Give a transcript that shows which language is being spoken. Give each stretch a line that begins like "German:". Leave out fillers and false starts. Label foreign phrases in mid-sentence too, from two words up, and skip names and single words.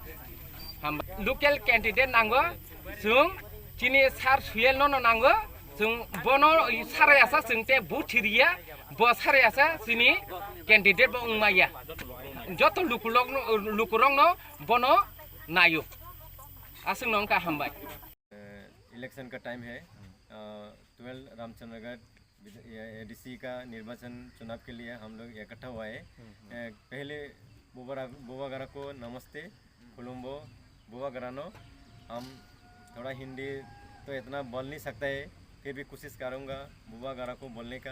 Kok Borok: local candidate nango sung chini sar suyel no nango sung bono sarayasa sungte buthiria bo sarayasa sini candidate bo ungmaya joto lukurong no bono nayo asung nongka hambai
Hindi: इलेक्शन का टाइम है 12 रामचंद्रगढ़ एडीसी का निर्वाचन चुनाव के लिए हम लोग इकट्ठा हुआ है। पहले बुवागरा को नमस्ते
Kok Borok: खुलुम्बो बुवागरानो।
Hindi: हम थोड़ा हिंदी तो इतना बोल नहीं सकता है फिर भी कोशिश करूँगा बुवागरा को बोलने का।